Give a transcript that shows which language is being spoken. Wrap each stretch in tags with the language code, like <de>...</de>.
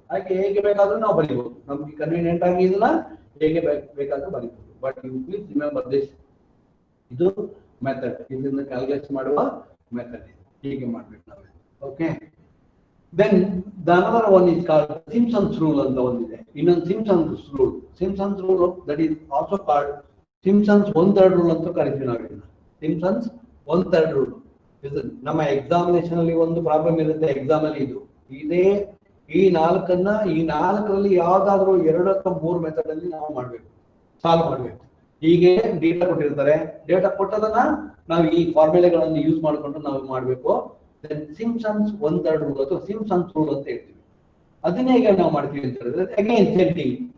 <kn>ಹಾಗೆ ಹೇಗೆ ಬೇಕಾದ್ರೂ ನಾವು ಬರೀಬಹುದು, ನಮ್ಗೆ ಕನ್ವೀನಿಯಂಟ್ ಆಗಿ ಇದನ್ನ ಹೇಗೆ ಬೇಕಾದ್ರೂ ಬರೀಬಹುದು.</kn> <en>but you please remember this,</en> <kn>ಇದು ಮೆಥಡ್, ಇದನ್ನ ಕ್ಯಾಲ್ಕುಲೇಟ್ ಮಾಡುವ ಮೆಥಡ್. ಹೀಗೆ ಮಾಡ್ಬೇಕು ನಾವು.</kn> <en>okay, then the another one is called Simpson's rule</en> <kn>ಅಂತ ಒಂದಿದೆ.</kn> <en>ಇನ್ನೊಂದು Simpson's rule that is also called Simpson's 1/3 rule</en> <kn>ಅಂತ ಕರಿತೀವಿ ನಾವು ಇದನ್ನ.</kn> <en>Simpson's 1/3 rule.</en> <kn>ಇದು ನಮ್ಮ ಎಕ್ಸಾಮಿನೇಷನ್ ಅಲ್ಲಿ ಒಂದು ಪ್ರಾಬ್ಲಮ್ ಇರುತ್ತೆ ಎಕ್ಸಾಮ್ ಅಲ್ಲಿ. ಇದು ಇದೇ ಈ ನಾಲ್ಕರಲ್ಲಿ ಯಾವ್ದಾದ್ರು 2 ಅಥವಾ 3 ಮೆಥಡ್ ಅಲ್ಲಿ ನಾವು ಮಾಡ್ಬೇಕು, ಸಾಲ್ವ್ ಮಾಡ್ಬೇಕು. ಹೀಗೆ ಡೇಟಾ ಕೊಟ್ಟಿರ್ತಾರೆ, ಡೇಟಾ ಕೊಟ್ಟದನ್ನ ನಾವು ಈ ಫಾರ್ಮುಲೆಗಳನ್ನು ಯೂಸ್ ಮಾಡ್ಕೊಂಡು ನಾವು ಮಾಡ್ಬೇಕು. Simpson's 1/3 rule ಅಥವಾ Simpson's rule ಅಂತ ಹೇಳ್ತೀವಿ. ಅದನ್ನ ಹೇಗೆ ನಾವು ಮಾಡ್ತೀವಿ ಅಂತ ಹೇಳಿದ್ರೆ, ಅಗೇನ್ ಸೇಮ್ ಥಿಂಗ್.</kn>